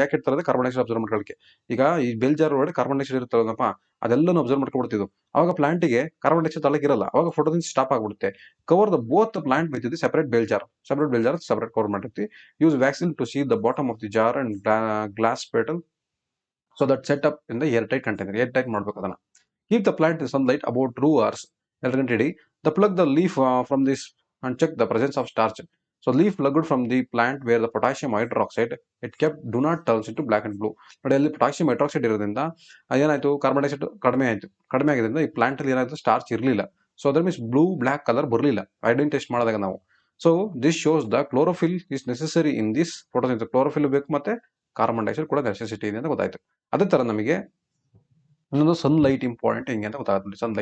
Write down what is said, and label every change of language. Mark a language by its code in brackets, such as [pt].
[kn] ಯಾಕೆ ಇರ್ತಾರೆ, carbon dioxide observe ಮಾಡ್ಕೊಳ್ಳಕ್ಕೆ. ಈಗ ಈ ಬೆಲ್ ಜಾರ್ ಒಳಗಡೆ ಕಾರ್ಬನ್ ಡೈಆಕ್ಸೈಡ್ ಇರುತ್ತಲ್ಲಪ್ಪ, ಅದೆಲ್ಲನೂ ಅಬ್ಸರ್ವ್ ಮಾಡ್ಕೊಬಿಡ್ತಿದ್ವು. ಅವಾಗ ಪ್ಲಾಂಟಿಗೆ ಕಾರ್ಬನ್ ಡೈಆಕ್ಸೈಡ್ ತಳಗಿರಲ್ಲ, ಅವಾಗ ಫೋಟೋಸಿಂಥಸಿಸ್ ಸ್ಟಾಪ್ ಆಗ್ಬಿಡುತ್ತೆ. [en] Cover the both plant with the separate bell jar. [kn] Separate cover ಮಾಡಿರ್ತಿ. [en] Use vaccine to seal the bottom of the jar and glass petal so that set up in the airtight container. [kn] Airtight ಮಾಡಬೇಕು ಅದನ್ನ. [en] Keep the plant in sunlight about 2 hours. Ready. The plug the leaf from this and check the presence of starch. So leaf plugged from the plant where the potassium hydroxide it kept do not turns into black and blue. [kn] ನೋಡಿ, ಅಲ್ಲಿ potassium hydroxide ಇರೋದ್ರಿಂದ ಏನಾಯ್ತು, carbon dioxide ಕಡಿಮೆ ಆಗಿದ್ರಿಂದ ಈ plant ಅಲ್ಲಿ ಏನಾಯ್ತು, starch ಇರಲಿಲ್ಲ. ಸೊ ಅದ್ರ ಮೀನ್ಸ್ ಬ್ಲೂ ಬ್ಲಾಕ್ ಕಲರ್ ಬರಲಿಲ್ಲ ಐಡೆಂಟ್ ಟೆಸ್ಟ್ ಮಾಡಿದಾಗ ನಾವು. [en] So this shows the chlorophyll is necessary in this photosynthesis. [kn] Chlorophyll ಬೇಕು ಮತ್ತೆ ಕಾರ್ಬನ್ ಡೈಆಕ್ಸೈಡ್ ಕೂಡ ನೆಸೆಸಿಟಿ ಇದೆ ಅಂತ ಗೊತ್ತಾಯ್ತು. ಅದೇ ತರ ನಮಗೆ ಇನ್ನೊಂದು ಸನ್ಲೈಟ್ ಇಂಪಾರ್ಟೆಂಟ್ ಹೆಂಗೆ ಅಂತ ಗೊತ್ತಾಗುತ್ತೆ.